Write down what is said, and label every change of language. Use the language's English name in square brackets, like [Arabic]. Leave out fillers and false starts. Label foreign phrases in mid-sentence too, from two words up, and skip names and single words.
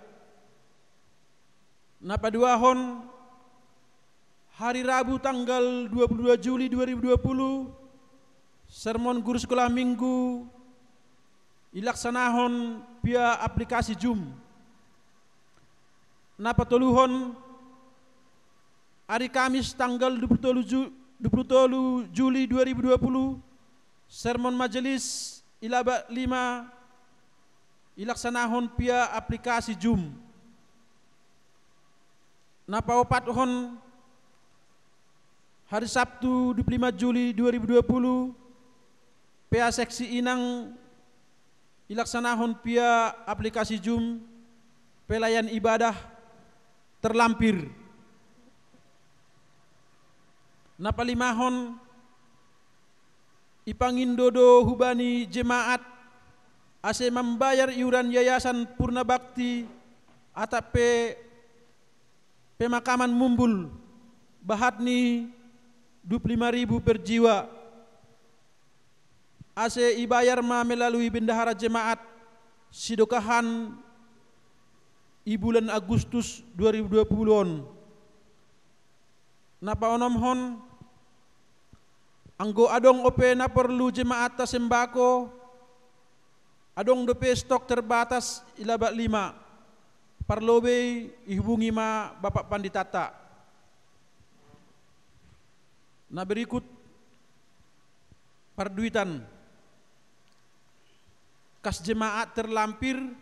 [Indonesian] Napaduahon hari Rabu tanggal 22 Juli 2020 sermon guru sekolah minggu ilaksanahon via aplikasi Zoom. Napatuluhon hari Kamis tanggal 27 Juli 2020 sermon majelis ilaba 5 ilaksanahon via aplikasi Zoom. Napaopatuhon hari Sabtu 25 Juli 2020 PA Seksi Inang ilaksanahon via aplikasi Zoom pelayan ibadah terlampir. [Batak Simalungun] Napalimahon ipangindodo hubani [Indonesian] jemaat ase membayar iuran yayasan Purna Bakti atape pemakaman Mumbul bahatni 25.000 per jiwa [Batak Simalungun] ase ibayar [Indonesian] melalui bendahara jemaat [Batak Simalungun] sidokahan i bulan Agustus 2020 napa onomhon anggo adong ope na perlu jemaat ta sembako adong dope [Indonesian] stok terbatas [Batak Simalungun] ilaba 5 parlobe ihubungi ma Bapak Panditata. [Indonesian] Nah berikut parduitan kas jemaat terlampir.